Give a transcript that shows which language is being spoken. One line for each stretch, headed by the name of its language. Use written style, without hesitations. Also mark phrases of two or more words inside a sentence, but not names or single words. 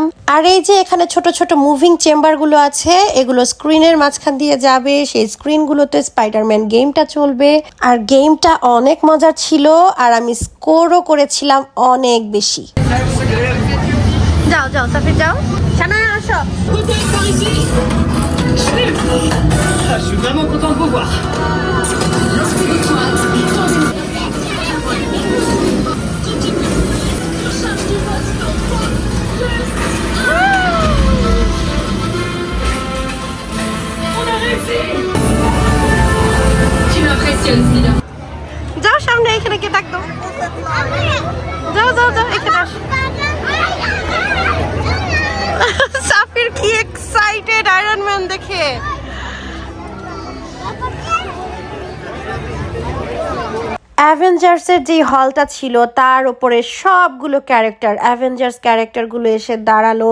Bangla: আর এই যে এখানে ছোট ছোট মুভিং চেম্বারগুলো আছে, এগুলো স্ক্রিনের মাঝখান দিয়ে যাবে, সেই স্ক্রিনগুলোতে স্পাইডারম্যান গেমটা চলবে। আর গেমটা অনেক মজার ছিল, আর আমি স্কোরও করেছিলাম অনেক বেশি। যাও যাও সাফির যাও, সানায়া আসো।
French: Je suis vraiment content de vous voir. On a réussi. Tu m'impressionnes, Sina.
Bangla: যাও সামনে, এখানে কে থাকতো, যাও যাও যাও, এখানে আসো। সাফির কি এক্সাইটেড আয়রন ম্যান দেখে। অ্যাভেঞ্জার্সের যে হলটা ছিল তার উপরে সবগুলো ক্যারেক্টার, অ্যাভেঞ্জার্স ক্যারেক্টারগুলো এসে দাঁড়ালো।